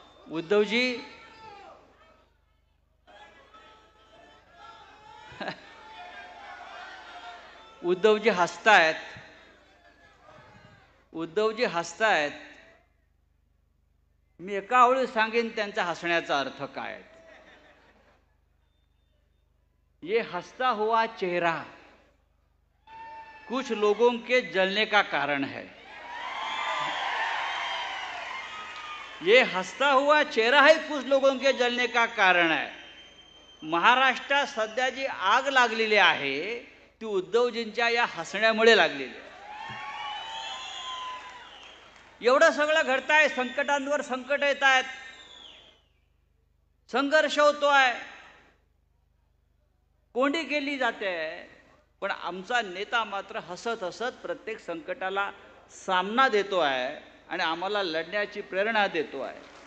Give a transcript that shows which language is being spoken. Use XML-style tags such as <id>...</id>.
<mr>उद्धवजी उद्धवजी हसतायत. उद्धवजी हसतायत. मी एका वेळी सांगेन त्यांचा हसण्याचा अर्थ काय.</mr> <hi>ये हंसता हुआ चेहरा कुछ लोगों के जलने का कारण है. ये हंसता हुआ चेहरा है कुछ लोगों के जलने का कारण है.</hi> <mr>महाराष्ट्रात सध्या जी आग लागलेली आहे ती उद्धवजींच्या या हसण्यामुळे लागलेली आहे. एवढं सगळं घडतंय, संकटांवर संकट येत आहेत, संघर्ष होतोय, कोंडी केली जाते, पण आमचा नेता मात्र हसत हसत प्रत्येक संकटाला सामना देतो आहे आणि आम्हाला लढण्याची प्रेरणा देतो आहे.</mr>